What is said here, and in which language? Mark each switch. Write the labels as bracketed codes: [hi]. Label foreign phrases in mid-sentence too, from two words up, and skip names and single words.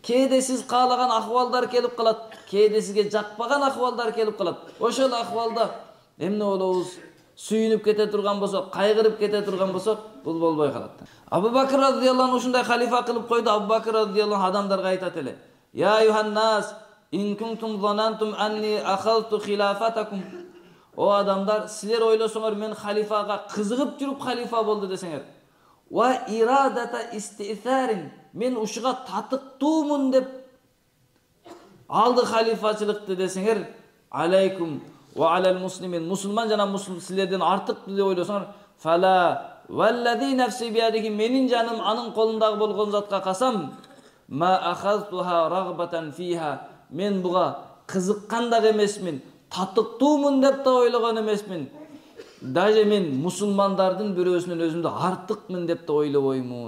[ky] Кээде сиз каалаган акыбалдар келип калат, кээде сизге жакпаган акыбалдар келип калат. Ошол акыбалда эмне болобуз? Сүйүнүп кете турган болсок, кайгырып кете турган болсок, бул болбой калат. Абу Бакр [ar] رضي الله عنه [ky] ушундай халифа кылып койду. Абу Бакр радыйаллаху адамдарга айтат эле: [ar] "يا أيها الناس، إن كنتم ظننتم أني أخذت خلافتكم." [ky] О адамдар, силер ойлосоңор мен халифага кызыгып жүрүп халифа болду десеңер. [ar] وإرادة استئثار, [ky] мен ушуга татыктуумун деп алды халифачылыкты десеңер, [ar] عليكم وعلى المسلمين, [ky] мусулман жана мусулман силерден артык деп ойлосоңор, [ar] فلا والذي نفسي بيده, [ky] менин жаным анын колундагы болгон затка касам, [ar] ما أخذتها رغبة فيها, [ky] мен буга кызыккан дагы эмесмин, татыктуумун деп да ойлогон эмесмин. Даже мен мусулмандардын бирөөсүнөн өзүмдү артыкмын деп да ойлобоймун.